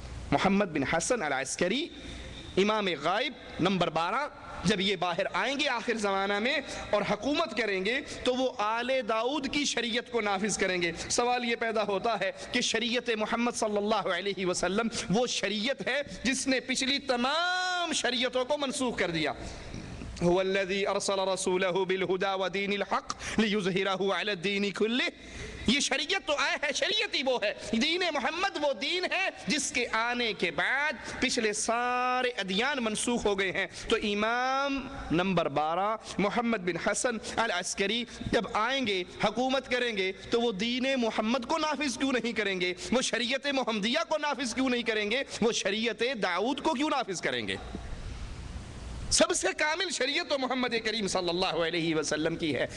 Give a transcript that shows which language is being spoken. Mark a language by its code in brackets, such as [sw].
[ur] محمد بن حسن العسکری امام غائب نمبر 12 جب یہ باہر آئیں گے آخر زمانہ میں اور حکومت کریں گے تو وہ آل داؤد کی شریعت کو نافذ کریں گے. سوال یہ پیدا ہوتا ہے کہ شریعت محمد صلی اللہ علیہ وسلم وہ شریعت ہے جس نے پچھلی تمام شریعتوں کو منسوخ کر دیا. [ar] هو الذي ارسل رسوله بالهدى ودين الحق ليظهره على الدين كله. [ur] یہ شریعت تو آیا ہے، شریعت ہی وہ ہے، دین محمد وہ دین ہے جس کے آنے کے بعد پچھلے سارے ادیان منسوخ ہو گئے ہیں. تو امام نمبر 12 محمد بن حسن العسکری جب آئیں گے حکومت کریں گے تو وہ دین محمد کو نافذ کیوں نہیں کریں گے؟ وہ شریعت محمدیہ کو نافذ کیوں نہیں کریں گے؟ وہ شریعت داؤد کو کیوں نافذ کریں گے؟ سب سے کامل شریعت تو محمد کریم صلی اللہ علیہ وسلم کی ہے.